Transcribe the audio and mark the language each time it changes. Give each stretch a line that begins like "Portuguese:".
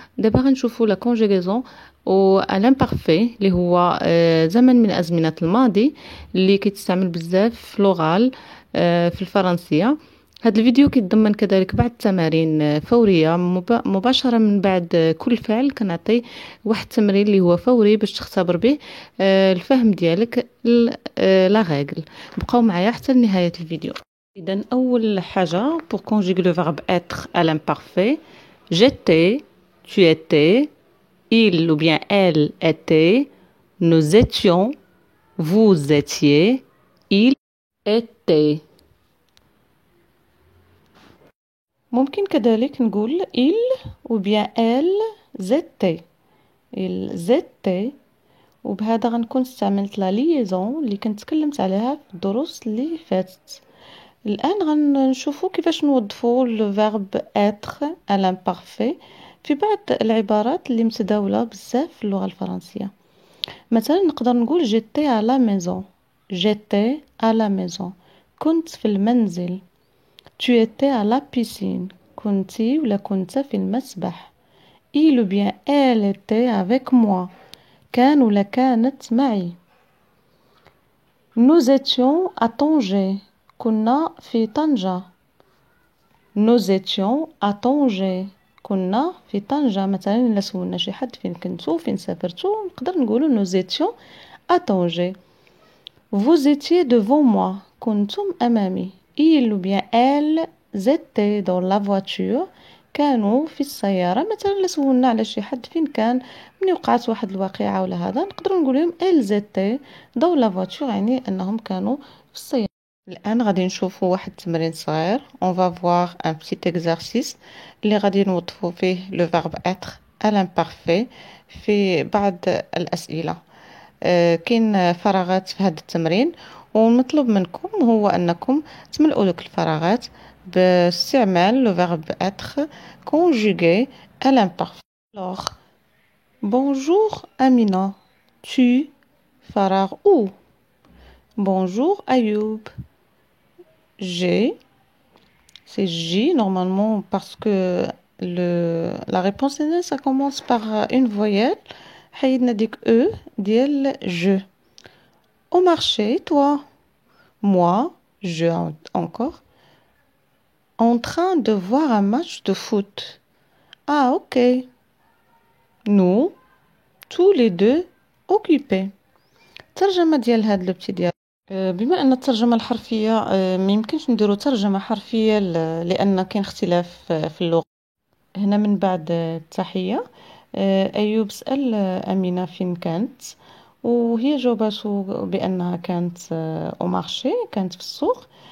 Arabic: دابا غنشوفوا لا كونجيغيزون و الامبارفي اللي هو زمن من أزمنة الماضي اللي كيتستعمل بزاف في لوغال في الفرنسية. هذا الفيديو كيتضمن كذلك بعض التمارين فورية مباشرة من بعد كل فعل. كنعطي واحد التمرين اللي هو فوري باش تختبر به الفهم ديالك لا ريغل. بقاو معايا حتى لنهاية الفيديو. إذن أول حاجة
French: pour conjuguer le verbe être à l'imparfait: j'étais, tu étais, il ou bien elle était, nous étions, vous étiez, il était.
Arabic: ممكن كذلك نقول
French: il ou bien elles étaient. ils étaient،
Arabic: وبهذا غنكون استعملت لا ليزون اللي كنت تكلمت عليها في الدروس اللي فاتت. الان غنشوفوا كيفاش نوظفوا لو فيرب
French: être à l'imparfait
Arabic: في بعض العبارات اللي متداوله بزاف في اللغه الفرنسيه. مثلا نقدر نقول
French: j'étais à la maison. j'étais à la maison،
Arabic: كنت في المنزل.
French: tu étais à la piscine،
Arabic: كنتي ولا كنت في المسبح.
French: il ou bien elle était avec moi،
Arabic: كان ولا كانت معي.
French: nous étions à Tanger،
Arabic: كنا في طنجة.
French: nous étions à Tanger،
Arabic: كنا في طنجة. مثلا إلا سولنا شي حد فين كنتو فين سافرتو نقدر نقولو
French: nous étions à Tanger. vous étiez devant moi،
Arabic: كنتم أمامي.
French: il ou bien elles étaient dans la voiture،
Arabic: كانوا في السيارة. مثلا إلا سولنا على شي حد فين كان من وقعت واحد الواقعة ولا هذا نقدر نقول لهم
French: elles étaient dans la voiture،
Arabic: يعني أنهم كانوا في السيارة. الآن غادي نشوفوا واحد التمرين صغير.
French: on va voir un petit exercice
Arabic: اللي غادي نوظفوا فيه
French: le verbe être à l'imparfait
Arabic: في بعض الأسئلة. كاين فراغات في هذا التمرين، والمطلوب منكم هو أنكم تملؤوا لك الفراغات باستعمال
French: le verbe être conjugué à l'imparfait. alors bonjour Amina، tu فراغ où. bonjour Ayoub، j'ai c'est J normalement parce que la réponse est ça commence par une voyelle.
Arabic: حيدنا ديك E ديال je.
French: au marché toi. moi je encore en train de voir un match de foot. ah ok. nous tous les deux occupés.
Arabic: ترجمة ديال هاد لو بتي ديال بما ان الترجمة الحرفية ما يمكنش نديرو ترجمة حرفية لان كاين اختلاف في اللغة. هنا من بعد التحية ايوب سأل امينة فين كانت، وهي جاوبته بانها كانت او مارشي، كانت في السوق.